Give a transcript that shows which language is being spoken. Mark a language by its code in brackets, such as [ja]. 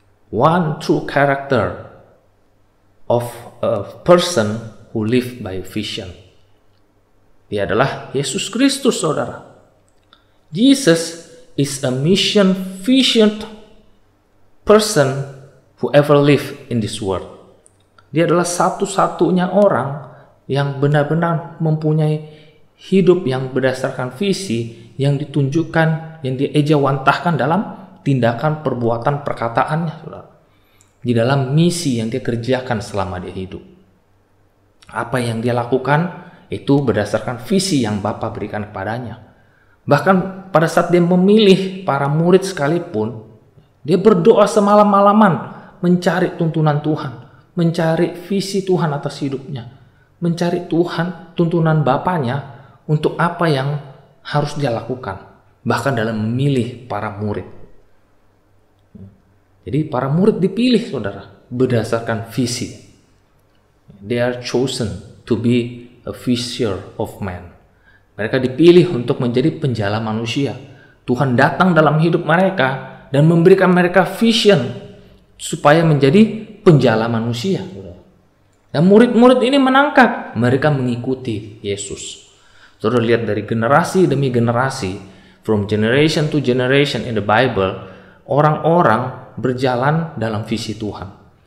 [en] One true character of a person who live by vision. [id] Dia adalah Yesus Kristus, saudara. [en] Jesus is a mission visioned person who ever live in this world. [id] Dia adalah satu-satunya orang yang benar-benar mempunyai hidup yang berdasarkan visi yang ditunjukkan, yang diejawantahkan dalam tindakan, perbuatan, perkataannya, saudara. Di dalam misi yang dia kerjakan selama dia hidup. Apa yang dia lakukan itu berdasarkan visi yang Bapa berikan kepadanya. Bahkan pada saat dia memilih para murid sekalipun, dia berdoa semalam-malaman mencari tuntunan Tuhan, mencari visi Tuhan atas hidupnya, mencari Tuhan, tuntunan Bapanya untuk apa yang harus dia lakukan, bahkan dalam memilih para murid. Jadi para murid dipilih, saudara, berdasarkan visi. [en] They are chosen to be a fisher of men. [id] Mereka dipilih untuk menjadi penjala manusia. Tuhan datang dalam hidup mereka dan memberikan mereka vision supaya menjadi penjala manusia. Dan murid-murid ini menangkap, mereka mengikuti Yesus. Saudara lihat dari generasi demi generasi, [en] from generation to generation in the Bible, [id] orang-orang berjalan dalam visi Tuhan.